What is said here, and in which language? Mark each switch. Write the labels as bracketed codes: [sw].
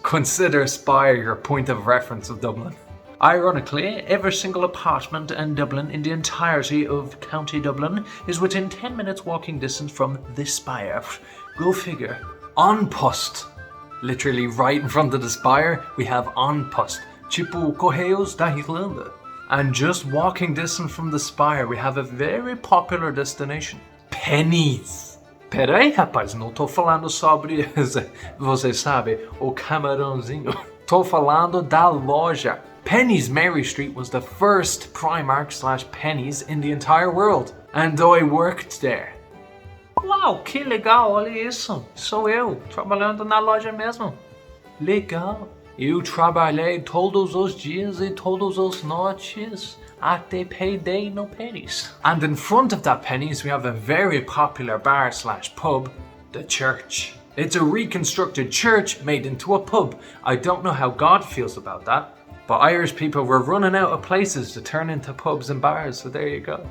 [en] Consider Spire your point of reference of Dublin. Ironically, every single apartment in Dublin in the entirety of County Dublin is within 10 minutes walking distance from the Spire. Go figure. An Post. Literally right in front of the Spire, we have An Post. [pt] Tipo Correios da Irlanda. [en] And just walking distance from the Spire, we have a very popular destination. Pennies. [pt] Peraí, rapaz, não tô falando sobre, você sabe, o camarãozinho. Tô falando da loja. Pennies Mary Street was the first Primark/Pennies in the entire world. [en] And I worked there. [pt] Uau, que legal, olha isso. Sou eu, trabalhando na loja mesmo. Legal. Eu trabalhei todos os dias e todas as noites. Até payday no Pennies. [en] And in front of that Pennies, we have a very popular bar/pub, the church. It's a reconstructed church made into a pub. I don't know how God feels about that, but Irish people were running out of places to turn into pubs and bars, so there you go.